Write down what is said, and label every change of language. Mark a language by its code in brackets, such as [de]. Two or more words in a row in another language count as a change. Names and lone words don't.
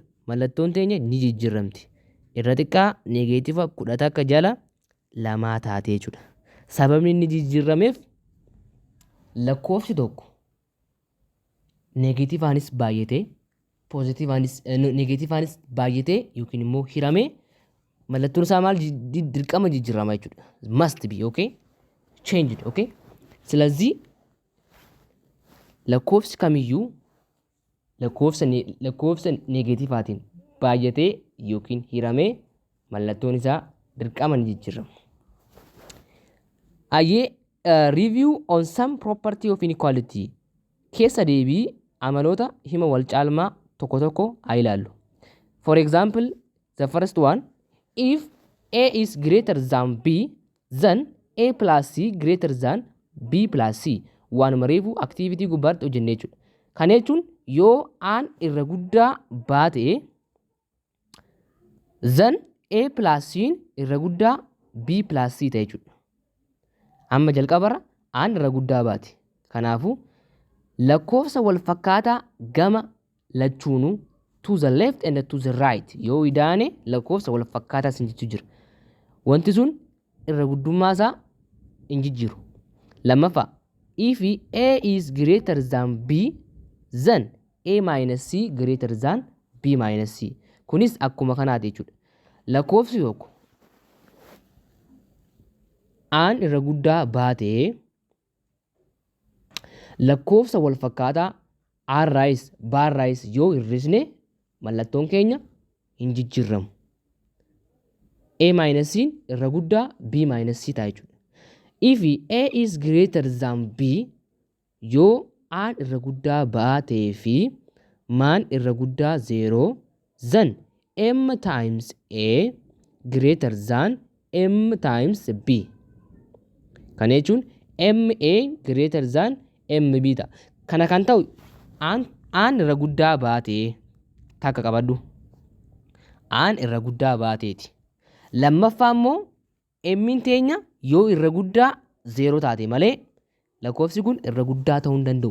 [om] Mallattoon keenya ni jijjiiramti. Irra xiqqaa neegatiiva 10 akka jala lamaa taatee jechuudha. Sababni inni jijjiirameef lakkoofsi tokko neegatiivaanis baay'atee neegatiivaanis baay'atee yookiin immoo hiramee mallattoon isaa maal dirqama jijjiirama jechuudha. Must be okay changed okay. ስለዚህ lakkoofsi kamiyyuu lakkoofsa neegatiivaatiin baay'atee yookiin hiramee mallattoon isaa dirqama ni jijjiirama. [en] Review on some property of inequality [om] keessa deebii amaloota hima wal caalmaa tokko tokko haa ilaallu. [en] For example, the first one, if A is greater than B, then A plus C greater than B plus C. [om] Waanuma reefu activity gubbaatti hojjennee jechuudha. Kana jechuun yoo aan irra guddaa baate [en] then A plus C [om] irra guddaa [en] B plus C [om] ta'e jechuudha. Amma jalqabarra aan irra guddaa baate. Kanaafuu lakkoofsa wal fakkaataa gama lachuunuu [en] to the left and to the right [om] yoo idaane lakkoofsa wal fakkaataa sin jechuu jira. Wanti sun irra guddummaa isaa hin jijjiiru. Lammaffaa, [en] if A is greater than B, then A minus C greater than B minus C. [om] Kunis akkuma kanaati jechuudha. Lakkoofsi tokko aan irra guddaa baatee lakkoofsa wal fakkaataa baarraayis yoo hir'isne mallattoon keenya hin jijjiiramu. A minus C irra guddaa B minus C ta'a jechuudha. [en] If A is greater than B [om] yoo aan irra guddaa baatee fi maan irra guddaa 0, [en] then M times A greater than M times B. [om] Kana jechuun [en] MA greater than MB [om] ta'a. Kana kan ta'u aan irra guddaa baatee takka qabadhu. Aan irra guddaa baateeti. Lammaffaa immoo M'n teenya yoo irra guddaa 0 taate malee lakkoofsi kun irra guddaa ta'uu hin danda'u.